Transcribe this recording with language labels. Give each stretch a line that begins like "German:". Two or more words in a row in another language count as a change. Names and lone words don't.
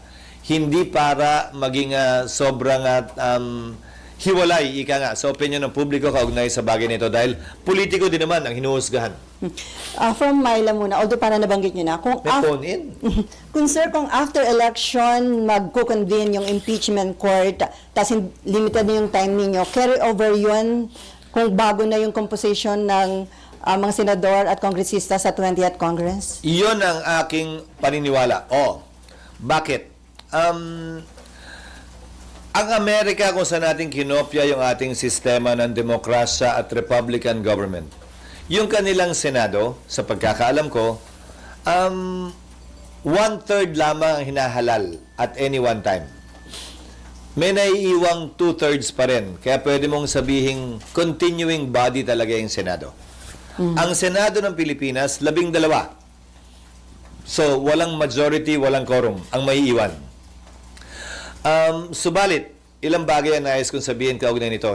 Filipino: Hindi para maging sobrang hiwalay, ika nga, sa opinion ng publiko kaugnay sa bagay nito dahil politiko din naman ang hinuhusgahan. From Myla muna, although para nabanggit nyo na, kung May phone in. kung
English: after election
Filipino: magko-convene yung impeachment court, tapos limited na yung time ninyo,
English: carry over
Filipino: yun kung bago na yung composition ng mga senador at kongresista sa 20th Congress? Iyon ang aking paniniwala. Bakit? Ang Amerika kung saan natin kinopya yung ating sistema ng demokrasya at
English: Republican government.
Filipino: Yung kanilang Senado, sa pagkakaalam ko, 1/3 lamang ang hinahalal
English: at any one time.
Filipino: May naiiwang 2/3 pa rin. Kaya pwede mong sabihing
English: continuing body
Filipino: talaga yung Senado. Ang Senado ng Pilipinas, 12. So, walang majority, walang quorum ang maiiwan. Subalit, ilang bagay ang nais kong sabihin kaugnay nito.